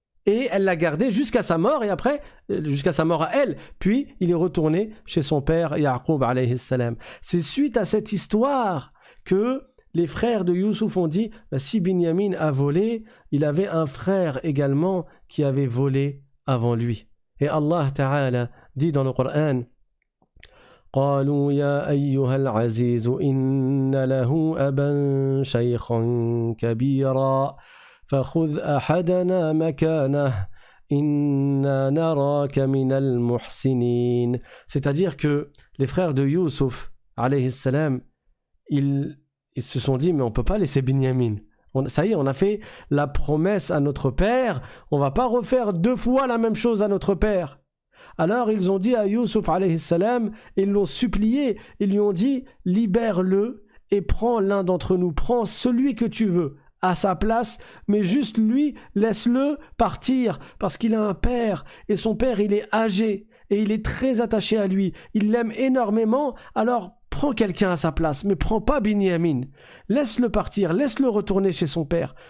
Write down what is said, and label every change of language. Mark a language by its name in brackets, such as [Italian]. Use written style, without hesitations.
[French] et elle l'a gardé jusqu'à sa mort, et après, jusqu'à sa mort à elle. Puis, il est retourné chez son père, Ya'qub alayhi salam. C'est suite à cette histoire que les frères de Youssouf ont dit, si Binyamin a volé, il avait un frère également qui avait volé avant lui. Et Allah Ta'ala dit dans le Coran, [Arabic] قالوا يا أيها العزيز إن له أبا شيخا كبيرا فخذ أحدنا مكانه إنا نراك من المحسنين. [French] C'est-à-dire que les frères de Youssouf alayhi salam, ils se sont dit mais on peut pas laisser Binyamin. Ça y est, on a fait la promesse à notre père, on va pas refaire 2 fois la même chose à notre père. Alors ils ont dit à Youssouf alayhi salam, ils l'ont supplié, ils lui ont dit libère-le et prends l'un d'entre nous, prends celui que tu veux à sa place, mais juste lui, laisse-le partir parce qu'il a un père et son père il est âgé et il est très attaché à lui, il l'aime énormément, alors prends quelqu'un à sa place, mais prends pas Binyamin, laisse-le partir, laisse-le retourner chez son père.